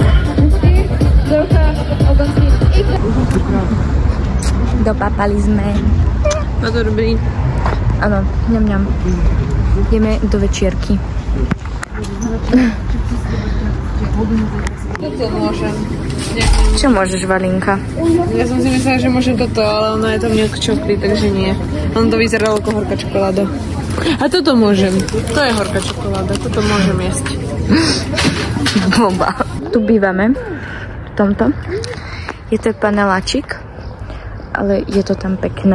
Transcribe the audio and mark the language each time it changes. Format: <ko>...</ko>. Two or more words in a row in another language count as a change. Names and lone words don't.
<sk>Dopápali sme. No to dobrý. Áno, ňam. Ideme do večierky. Toto môžem. Čo môžeš, Valinka? Ja som si myslela, že môžem toto, ale ono je to</sk> <en>milk chocolate,</en> <sk>takže nie. On to vyzeralo ako horká čokoláda. A toto môžem. To je horká čokoláda, toto môžem jesť. Bomba. Tu bývame. V tomto. Je to paneláčik, ale je to tam pekné.</sk>